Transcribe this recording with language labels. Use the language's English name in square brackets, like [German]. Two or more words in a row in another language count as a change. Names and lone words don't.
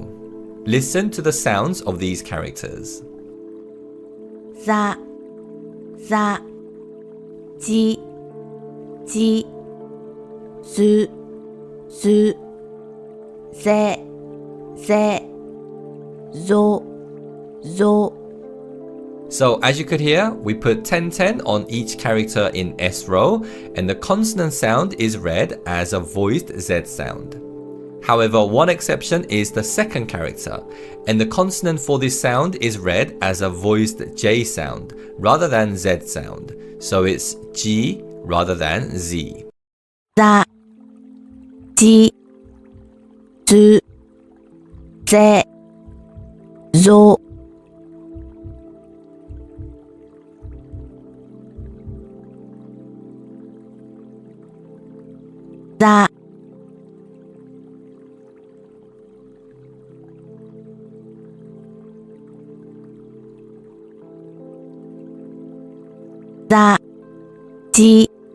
[English] Listen to the sounds of these characters. [Japanese] za, za, ji, ji, zu, zu, ze, ze, zo, zo. [English] So as you could hear, we put 10-10 on each character in S row, and the consonant sound is read as a voiced Z sound. However, one exception is the second character, and the consonant for this sound is read as a voiced J sound rather than Z sound. So it's G rather than Z. [Japanese] za, ji, zu, ze, zo. za, za, ji,